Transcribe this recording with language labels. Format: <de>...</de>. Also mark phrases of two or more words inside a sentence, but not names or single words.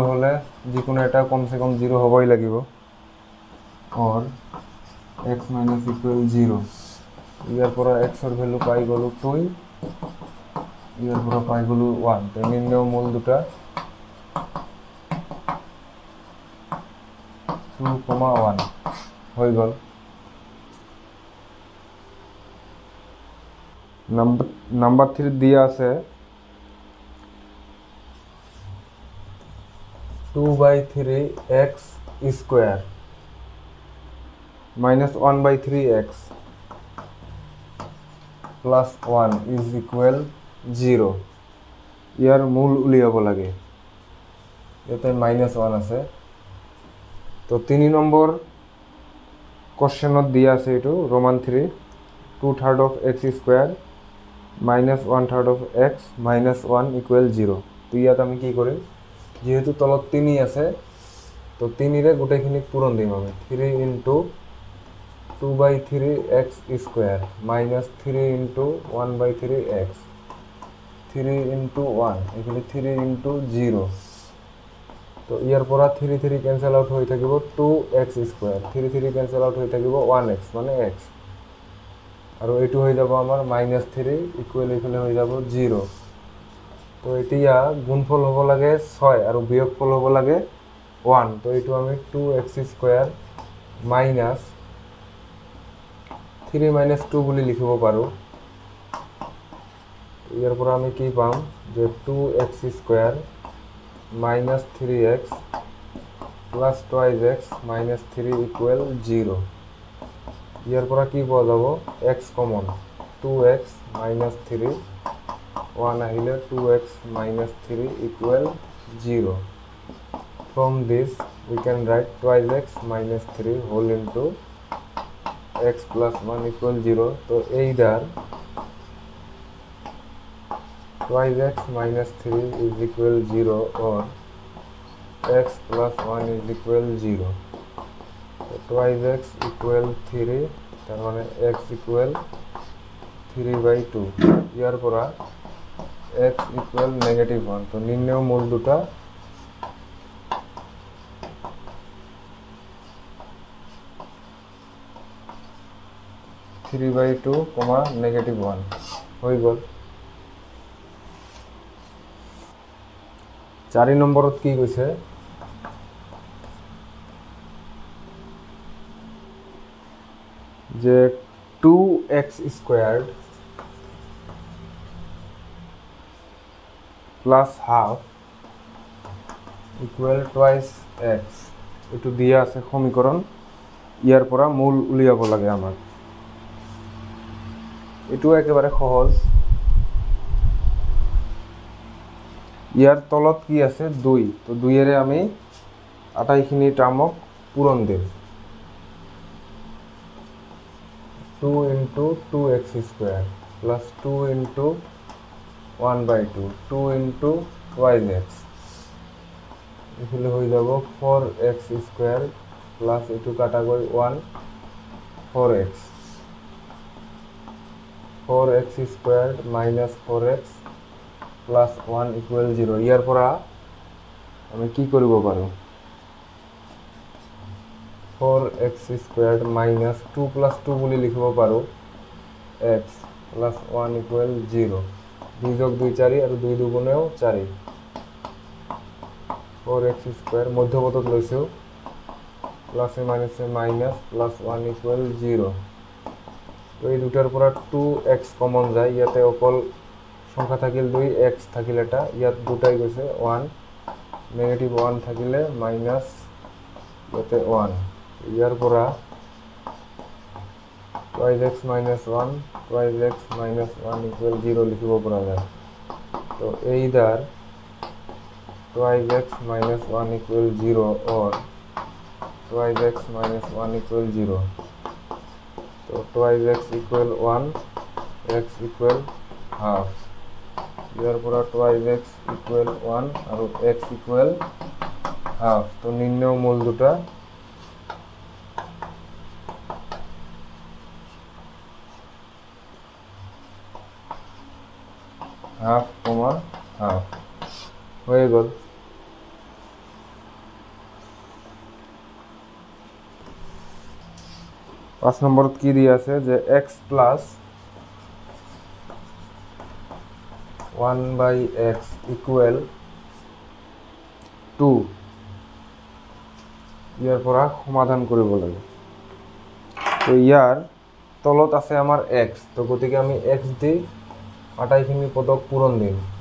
<as>হলে যিকোনো এটা</as> <hi>कम से कम</hi> <as>0 হবই লাগিব</as> <en>or x minus equal 0</en> <as>ইয়াৰ পৰা x ৰ ভ্যালু পাই গলো 2 ইয়াৰ পৰা পাই গলো 1 তে নিম্ন মূল দুটা 2,1 হৈ গল</as> <en>নাম্বার 3</en> <as>দিয়া আছে</as> <en>2/3x square minus 1/3x plus 1 is equal 0 ইয়াৰ</en> <as>মূল উলিয়াব লাগে এতে -1 আছে তো 3 নম্বৰ কোশ্চেনত দিয়া আছে এটো রোমান 3</as> <en>2/3 of x square minus 1/3 of x minus 1 equal 0</en> <as>তো ইয়াত আমি কি কৰিম যেহেতু তলত 3 আছে তো 3 ৰে গোটেইখিনি পূৰণ দিম আমি 3 into</as> <en>2/3x square minus 3 into 1/3x 3 into 1 এখানে 3 into 0</en> <as>তো ইয়াৰ পৰা 3 3</as> <en>cancel out</en> <as>হৈ থাকিব 2x square 3 3</as> <en>cancel out</en> <as>হৈ থাকিব 1x মানে x আৰু এটো হৈ যাব আমাৰ -3 ইকুৱেল ইফালে হৈ যাব 0 তো এতিয়া গুণফল হ'ব লাগে 6 আৰু বিয়োগফল হ'ব লাগে 1 তো এটো আমি</as> <en>2x square minus 3 minus 2</en> <as>বুলি লিখিব পাৰো ইয়াৰ পৰা আমি কি পাম যে</as> <en>2x square minus 3x plus 2x minus 3 equal 0</en> <as>ইয়াৰ পৰা কি পোৱা যাব x কমন</as> <en>2x minus 3 1 আহিলে 2x minus 3 equal 0 from this we can write 2x minus 3 whole into x plus 1 equal 0</en> <as>तो either</as> <en>2x minus 3 is equal 0 or x plus 1 is equal 0 तो 2x equal 3</en> <bn>তার মানে</bn> <en>x equal 3/2</en> <as>ইয়াৰ পৰা</as> <en>x equal -1</en> <as>তো নিম্ন মূল দুটা 3/2, -1 হৈ গল 4 নম্বৰত কি কৈছে যে</as> <en>2x squared plus half equal twice x</en> <as>এটো দিয়া আছে সমীকরণ ইয়াৰ পৰা মূল উলিয়াব লাগে আমাক এটো একেবাৰে সহজ ইয়াৰ তলত কি আছে 2 তো 2 এৰে আমি আটাইখিনি টাৰ্মক পূৰণ দিম</as> <en>2 into 2x square plus 2 into 1/2 2 into twice x</en> <as>এখানে হৈ যাব</as> <en>4x square plus</en> <as>এটো কাটা গৈ 1 4x</as> <en>4x squared minus 4x plus 1 equal 0</en> <as>ইয়াৰ পৰা আমি কি কৰিব পাৰো</as> <en>4x squared minus 2 plus 2</en> <as>বুলি লিখিব পাৰো</as> <en>x plus 1 equal 0</en> <as>2 যোগ 2 4 আৰু 2 দুগুণেও 4 4x square মধ্যপদত লৈছো প্লাস এ মাইনাস প্লাস</as> <en>1 equal 0</en> <as>তো এই দুটাৰ পৰা 2x কমন যায় ইয়াতে অকল সংখ্যা থাকিল 2 x থাকিল এটা ইয়াত দুটাই গৈছে 1 নেগেটিভ 1 থাকিলে মাইনাস ইয়াতে 1 ইয়াৰ পৰা</as> <en>twice x minus 1 twice x minus 1 equal 0</en> <as>লিখিব পৰা যায় তো</as> <en>either twice x minus 1 equal 0 or twice x minus 1 equal 0 so twice x equal 1 x equal half</en> <as>ইয়াৰ পৰা</as> <en>twice x equal 1 আৰু x equal half</en> <as>তো নিম্ন মূল দুটা</as> <en>half comma half</en> <bn>হয়ে গেল</bn> <as>5 নম্বরত কি দিয়া আছে যে</as> <en>x plus 1 by x equal 2</en> <as>ইয়াৰ পৰা সমাধান কৰিব লাগে তো ইয়াৰ তলত আছে আমাৰ x তো গতিকে আমি x দি আটাইখিনি পদক পূৰণ দিম</as>